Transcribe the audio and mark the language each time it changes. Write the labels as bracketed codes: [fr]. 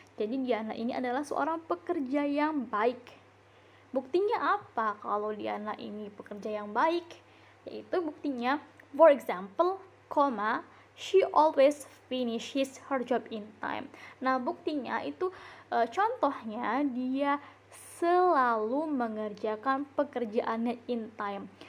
[id] Jadi Diana ini adalah seorang pekerja yang baik. Buktinya apa kalau Diana ini pekerja yang baik? Yaitu buktinya, [en] for example, she always finishes her job in time. [id] Nah, buktinya itu contohnya dia selalu mengerjakan pekerjaannya [en] in time.